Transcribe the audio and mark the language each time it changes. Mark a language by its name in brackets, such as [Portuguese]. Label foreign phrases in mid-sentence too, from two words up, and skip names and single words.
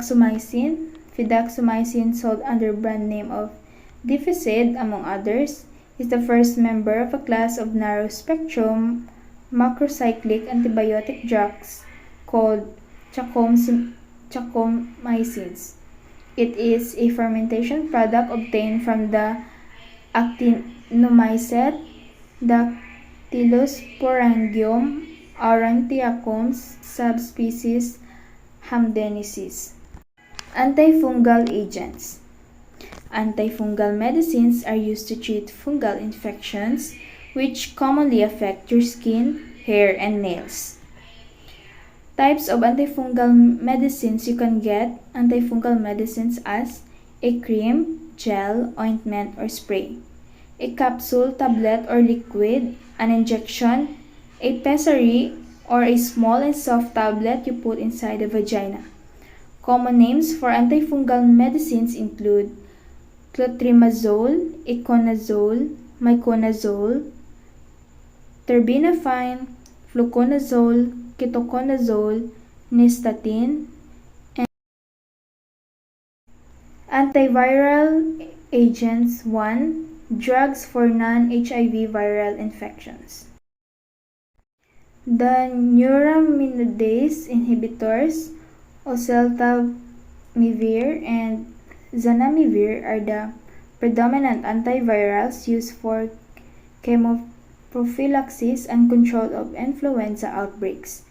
[English] Fidaxomicin, sold under brand name of Difficid, among others, is the first member of a class of narrow-spectrum macrocyclic antibiotic drugs called chacomycins. It is a fermentation product obtained from the Actinomycet dactylosporangium aurantiacum subspecies hamdensis. Antifungal agents. Antifungal medicines are used to treat fungal infections which commonly affect your skin, hair, and nails. Types of antifungal medicines you can get antifungal medicines as a cream, gel, ointment, or spray, a capsule, tablet, or liquid, an injection, a pessary, or a small and soft tablet you put inside the vagina. Common names for antifungal medicines include clotrimazole, iconazole, miconazole, terbinafine, fluconazole, ketoconazole, nystatin, and antiviral agents. 1. Drugs for non-HIV viral infections. The neuraminidase inhibitors, oseltamivir and zanamivir, are the predominant antivirals used for chemoprophylaxis and control of influenza outbreaks.